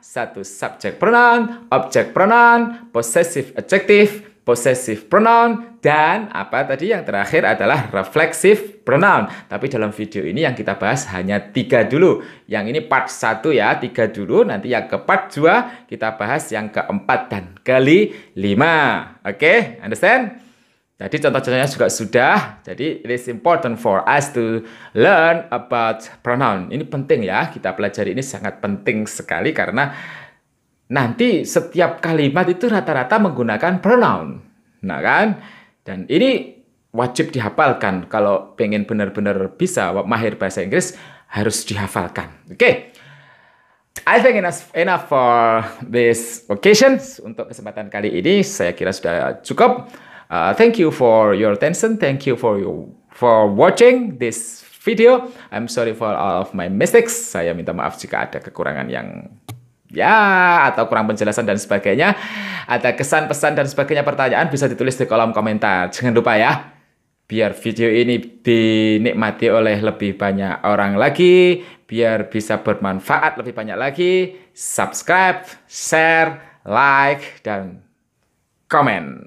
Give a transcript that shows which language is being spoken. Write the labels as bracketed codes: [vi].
[en] 1 subject pronoun, object pronoun, possessive adjective, possessive pronoun, [id] dan apa tadi yang terakhir adalah [en] reflexive pronoun. [id] Tapi dalam video ini yang kita bahas hanya 3 dulu. Yang ini part 1 ya, 3 dulu. Nanti yang ke part 2 kita bahas yang keempat dan kelima. [en] Oke, understand? [id] Jadi contoh-contohnya juga sudah. Jadi [en] it is important for us to learn about pronoun. [id] Ini penting ya, kita pelajari ini sangat penting sekali karena nanti setiap kalimat itu rata-rata menggunakan pronoun. Nah kan? Dan ini wajib dihafalkan. Kalau pengen benar-benar bisa mahir bahasa Inggris, harus dihafalkan. Oke. [en] I think enough for this occasion. [id] Untuk kesempatan kali ini, saya kira sudah cukup. [en] Thank you for your attention. Thank you for watching this video. I'm sorry for all of my mistakes. [id] Saya minta maaf jika ada kekurangan yang atau kurang penjelasan dan sebagainya. Ada kesan, pesan dan sebagainya, pertanyaan bisa ditulis di kolom komentar. Jangan lupa ya, biar video ini dinikmati oleh lebih banyak orang lagi, biar bisa bermanfaat lebih banyak lagi, subscribe, share, like, dan komen.